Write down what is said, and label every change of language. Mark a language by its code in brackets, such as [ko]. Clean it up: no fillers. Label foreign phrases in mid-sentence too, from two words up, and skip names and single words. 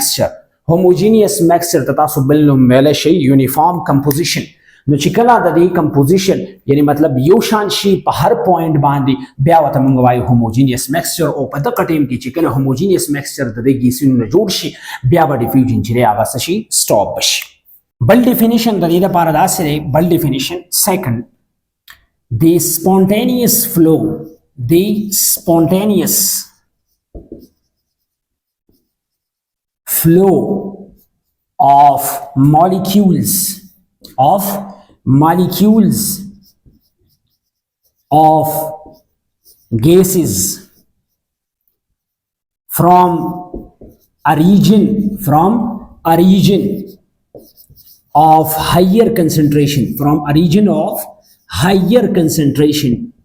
[ps] مکسچر ته تاسو بل نوم ویلی شئ [en] uniform composition [ps] نو چې کله د دې کمپوزیشن یعنی مطلب یو شان شي په هر پوینټ باندې بیا ورته موږ وایو [en] homogeneous mixture [ps] او په دغه ټیم کې چې کله [en] homogeneous mixture [ps] د دې ګیسونو نه جوړ شي بیا به ډیفیوژن چې دی هغه څه شي سټاپ بشي بل ډیفینیشن د دې لپاره داسې دی بل [en] definition second [ps] د spontaneous [en] flow of molecules of gases from a region a region of higher concentration, from a region of higher concentration